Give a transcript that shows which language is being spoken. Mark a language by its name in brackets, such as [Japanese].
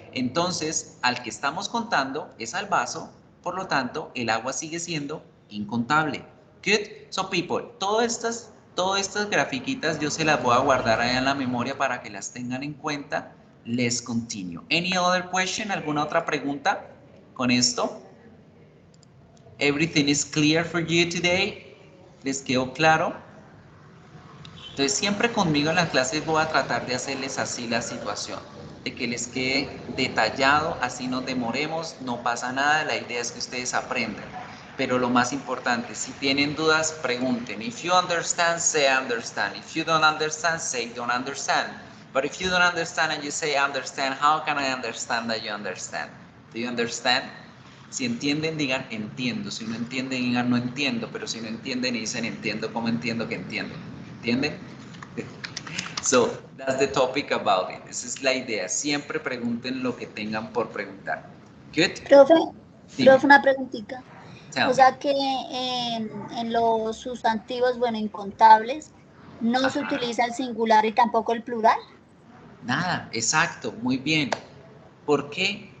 [Spanish] Entonces, al que estamos contando es al vaso, por lo tanto, el agua sigue siendo incontable. [English] Good? So, people, [Spanish] todas estas grafiquitas yo se las voy a guardar allá en la memoria para que las tengan en cuenta. [English] Let's continue. Any other question? [Spanish] ¿Alguna otra pregunta con esto? [English] Everything is clear for you today? [Spanish] ¿Les quedó claro? Entonces siempre conmigo en las clases voy a tratar de hacerles así la situación, de que les quede detallado, así nos demoremos, no pasa nada, la idea es que ustedes aprendan. Pero lo más importante, si tienen dudas, pregunten. [English] If you understand, say understand. If you don't understand, say don't understand. But if you don't understand and you say understand, how can I understand that you understand? Do you understand? [Spanish] Si entienden, digan entiendo. Si no entienden, digan no entiendo. Pero si no entienden, dicen entiendo como entiendo que entiendo. ¿Entienden? [English] So, that's the topic about it. [Spanish] Esa es la idea. Siempre pregunten lo que tengan por preguntar. [English] Good? [Spanish] Profe, una preguntita. Chao. O sea que en los sustantivos, bueno, incontables, no se utiliza el singular y tampoco el plural. Nada, exacto, muy bien. ¿Por qué?